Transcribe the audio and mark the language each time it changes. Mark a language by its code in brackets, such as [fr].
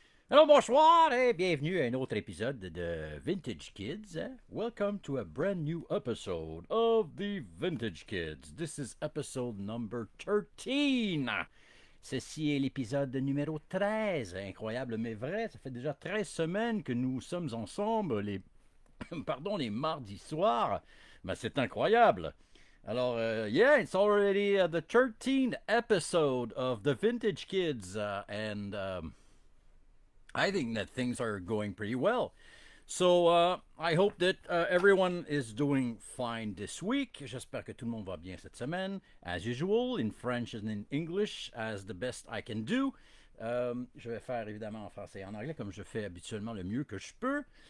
[fr] Alors bonsoir et bienvenue à un autre épisode de Vintage Kids. [en] Welcome to a brand new episode of the Vintage Kids. This is episode number 13. [fr] Ceci est l'épisode numéro 13. Incroyable mais vrai, ça fait déjà 13 semaines que nous sommes ensemble, les mardis soirs. Mais c'est incroyable. [en] Alors, yeah, it's already the 13th episode of the Vintage Kids, and I think that things are going pretty well. So, I hope that everyone is doing fine this week. [fr] J'espère que tout le monde va bien cette semaine. [en] As usual, in French and in English, as the best I can do. [fr] Je vais faire évidemment en français et en anglais, comme je fais habituellement le mieux que je peux.